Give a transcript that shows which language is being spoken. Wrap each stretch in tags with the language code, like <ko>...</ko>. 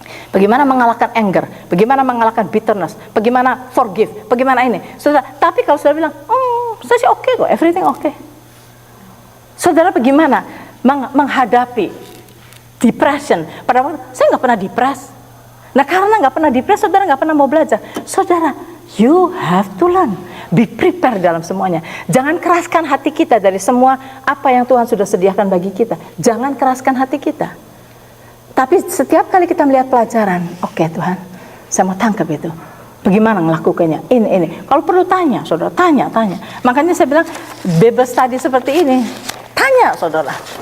<id>Bagaimana mengalahkan</id> <en>anger,</en> <id>bagaimana mengalahkan</id> <en>bitterness,</en> <id>bagaimana</id> <en>forgive,</en> <id>bagaimana ini. Saudara, tapi kalau saudara bilang, saya sih oke kok,</id> <en>everything oke.</en> <id>Saudara bagaimana menghadapi</id> <en>depression?</en> <id>Pada waktu saya nggak pernah depres. Nah karena nggak pernah depres, saudara nggak pernah mau belajar. Saudara,</id> <en>you have to learn. Be prepared</en> <id>dalam semuanya. Jangan keraskan hati kita dari semua apa yang Tuhan sudah sediakan bagi kita. Jangan keraskan hati kita. Tapi setiap kali kita melihat pelajaran, oke Tuhan, saya mau tangkap itu. Bagaimana melakukannya? Ini. Kalau perlu tanya, saudara, tanya. Makanya saya bilang, bebas tadi seperti ini. Tanya, saudara.</id>